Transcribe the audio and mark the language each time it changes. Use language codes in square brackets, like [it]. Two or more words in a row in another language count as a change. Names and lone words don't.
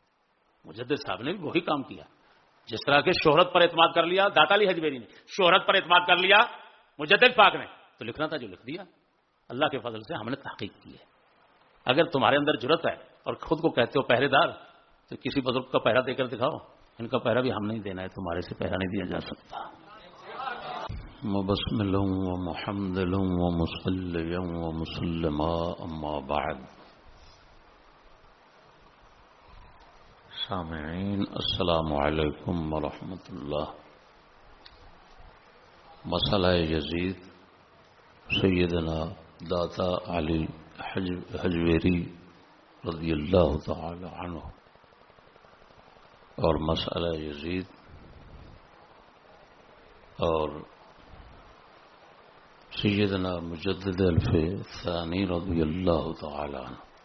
[ur] مجدد صاحب نے بھی وہی کام کیا جس طرح کے شہرت پر اعتماد کر لیا داتا علی حجویری نے, شہرت پر اعتماد کر لیا مجدد پاک نے, تو لکھنا تھا جو لکھ دیا. اللہ کے فضل سے ہم نے تحقیق کی ہے. اگر تمہارے اندر جرت ہے اور خود کو کہتے ہو پہرے دار تو کسی بزرگ کا پہرا دے کر دکھاؤ. ان کا پہرا بھی ہم نہیں دینا ہے, تمہارے سے پہرا نہیں دیا جا سکتا. [ar] مبسمل و محمدل و مصلی و مسلما اما بعد. سامعین السلام علیکم ورحمۃ اللہ. [ur] مسئلہ یزید سیدنا داتا علی حجویری رضی اللہ تعالی عنہ اور مسئلہ یزید اور سیدنا مجدد الف ثانی رضی اللہ تعالی عنہ.